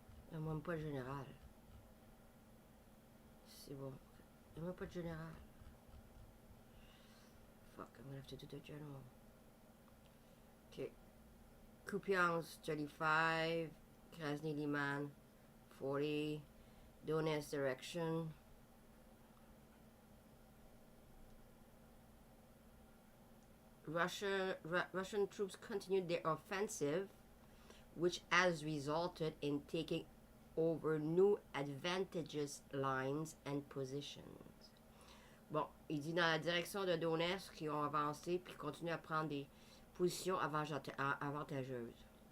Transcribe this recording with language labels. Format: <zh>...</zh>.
<fr>Il n'y a même pas de général. C'est bon. Il n'y a même pas de général.</fr> <en>Fuck, I'm gonna have to do the general. Okay. Kupiansk 35, Krasny Liman 40, Donetsk direction. Russian troops continued their offensive, which has resulted in taking over new advantageous lines and positions.</en> <fr>Bon, il dit dans la direction de Donetsk qu'ils ont avancé puis continuent à prendre des positions avantageuses.</fr>